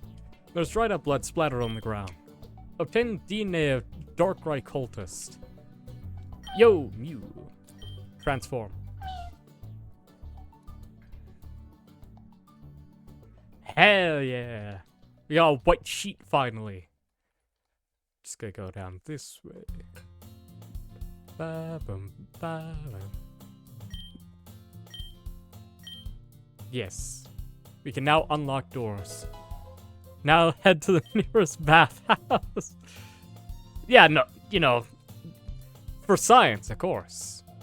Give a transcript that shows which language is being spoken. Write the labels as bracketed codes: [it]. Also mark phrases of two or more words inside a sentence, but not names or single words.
[en] There's dried up blood splattered on the ground. Obtain DNA of Darkrai cultist. Yo, Mew. Transform. Hell yeah. We got a white sheet finally. Just gonna go down this way. Ba-bum, ba-bum. Yes. We can now unlock doors. Now head to the nearest bathhouse. Yeah, no, you know, for science, of course.